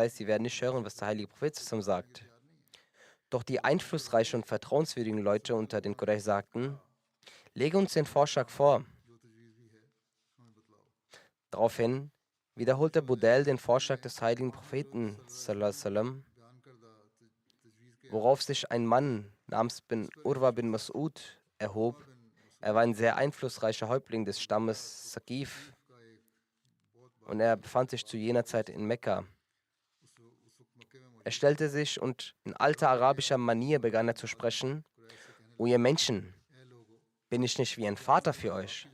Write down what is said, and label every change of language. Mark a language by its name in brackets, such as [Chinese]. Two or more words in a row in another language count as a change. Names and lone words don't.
[German] Also das heißt, sie werden nicht hören, was der heilige Prophet sagt. Doch die einflussreichen und vertrauenswürdigen Leute unter den Quraysh sagten, lege uns den Vorschlag vor. Daraufhin wiederholte Budel den Vorschlag des heiligen Propheten, [Arabic] صلى الله عليه وسلم, [German] worauf sich ein Mann namens Urwa bin Mas'ud erhob. Er war ein sehr einflussreicher Häuptling des Stammes Saqif und er befand sich zu jener Zeit in Mekka. Er stellte sich und in alter arabischer Manier begann er zu sprechen: O ihr Menschen, bin ich nicht wie ein Vater für euch?